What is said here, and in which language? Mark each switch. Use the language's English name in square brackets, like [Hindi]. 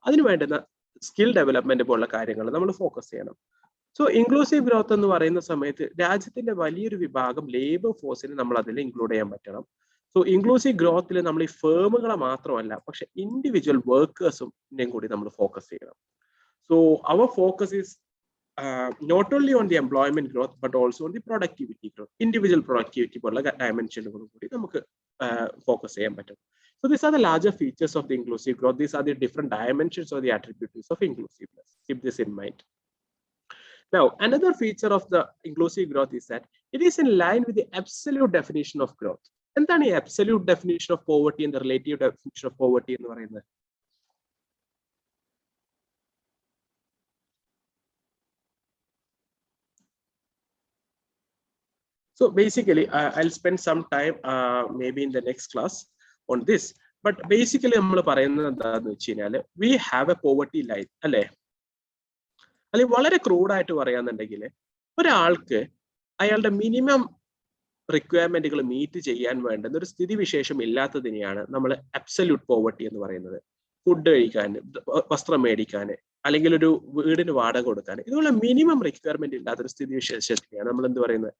[Malayalam] അതിന് വേണ്ടുന്ന skill development പോലുള്ള കാര്യങ്ങൾ നമ്മൾ ഫോക്കസ് ചെയ്യണം. സോ ഇൻക്ലൂസീവ് ഗ്രോത്ത് എന്ന് പറയുന്ന സമയത്ത് രാജ്യത്തിന്റെ വലിയൊരു വിഭാഗം ലേബർ ഫോഴ്സിനെ നമ്മൾ അതിൽ ഇൻക്ലൂഡ് ചെയ്യാൻ പറ്റണം. സോ ഇൻക്ലൂസീവ് ഗ്രോത്തിൽ നമ്മൾ ഈ ഫേമുകളെ മാത്രമല്ല, പക്ഷെ ഇൻഡിവിജ്വൽ വർക്കേഴ്സും കൂടി നമ്മൾ ഫോക്കസ് ചെയ്യണം. [English] So our focus is not only on the employment growth but also on the productivity growth. Individual productivity [Malayalam] പോലുള്ള ഡയമെൻഷനുകളും കൂടി നമുക്ക് ഫോക്കസ് ചെയ്യാൻ പറ്റും. [English] So these are the larger features of the inclusive growth. These are the different dimensions or the attributes of inclusiveness. Keep this in mind. Now, another feature of the inclusive growth is that it is in line with the absolute definition of growth. [Malayalam] എന്താണ് ഈ [English] absolute definition of poverty and the relative definition of poverty [Malayalam] എന്ന് പറയുന്നത്? [English] So basically, I'll spend some time maybe in the next class on this. But basically, [Malayalam] നമ്മൾ പറയുന്നത് എന്താണെന്ന് വെച്ച് കഴിഞ്ഞാൽ [English] we have a poverty line, [Malayalam] അല്ലേ? അല്ലെങ്കിൽ വളരെ ക്രൂഡായിട്ട് പറയാന്നുണ്ടെങ്കിൽ, ഒരാൾക്ക് അയാളുടെ മിനിമം റിക്വയർമെന്റുകൾ മീറ്റ് ചെയ്യാൻ വേണ്ടുന്ന ഒരു സ്ഥിതിവിശേഷം ഇല്ലാത്തതിനെയാണ് നമ്മൾ അബ്സല്യൂട്ട് പോവർട്ടി എന്ന് പറയുന്നത്. ഫുഡ് കഴിക്കാൻ, വസ്ത്രം മേടിക്കാൻ, അല്ലെങ്കിൽ ഒരു വീടിന് വാടക കൊടുക്കാൻ, ഇതുപോലെ മിനിമം റിക്വയർമെന്റ് ഇല്ലാത്തൊരു സ്ഥിതിവിശേഷത്തെയാണ് നമ്മൾ എന്ത് പറയുന്നത്?